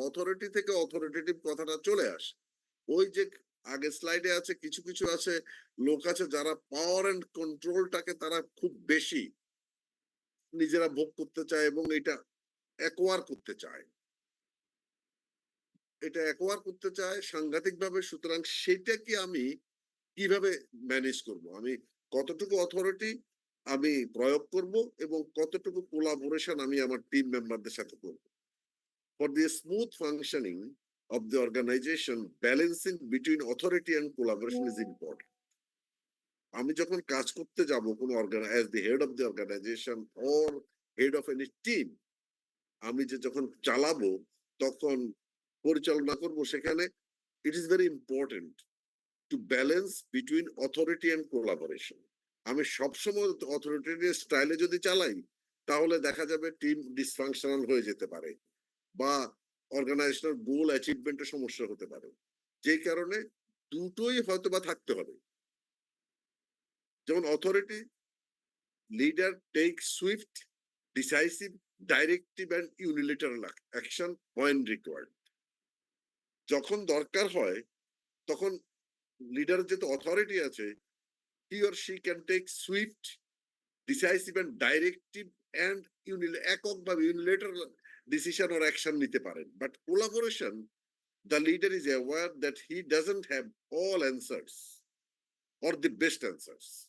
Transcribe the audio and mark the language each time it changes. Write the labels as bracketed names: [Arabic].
[Bangla] Authority থেকে authoritative কথাটা চলে আসে। ওই যে আগে স্লাইডে আছে, কিছু কিছু আছে লোক আছে যারা পাওয়ার এন্ড কন্ট্রোলটাকে তারা খুব বেশি নিজেরা ভোগ করতে চায় এবং এটা অ্যাকোয়ার করতে চায়, এটা অ্যাকোয়ার করতে চায় সাংঘাতিক ভাবে। সুতরাং সেটা কি আমি কিভাবে ম্যানেজ করব, আমি কতটুকু অথরিটি আমি প্রয়োগ করব এবং কতটুকু কোলাবোরেশন আমি আমার টিম মেম্বারদের সাথে করব। [English] For the smooth functioning of the organization, balancing between authority and collaboration is important. [Bangla] আমি যখন কাজ করতে যাব কোন [English] as the head of the organization or head of any team, [Bangla] আমি যে যখন চালাবো তখন পরিচালনা করব, সেখানে [English] it is very important to balance between authority and collaboration. [Bangla] আমি সবসময় অথরিটেটিভ স্টাইলে যদি চালাই তাহলে দেখা যাবে টিম ডিসফাংশনাল হয়ে যেতে পারে বা অর্গানাইজেশনাল গোল অ্যাচিভমেন্টের সমস্যা হতে পারে। যেই কারণে দুটোই হয়তো বা থাকতে হবে। যেমন authority leader [English] Take swift, decisive, directive and unilateral action when required. [Bangla] যখন দরকার হয় তখন লিডার যেহেতু অথরিটি আছে, [English] he or she can take swift, decisive and directive [Bangla] and এককভাবে [English] unilateral decision or action [Bangla] নিতে পারেন। [English] But collaboration, the leader is aware that he doesn't have all answers or the best answers.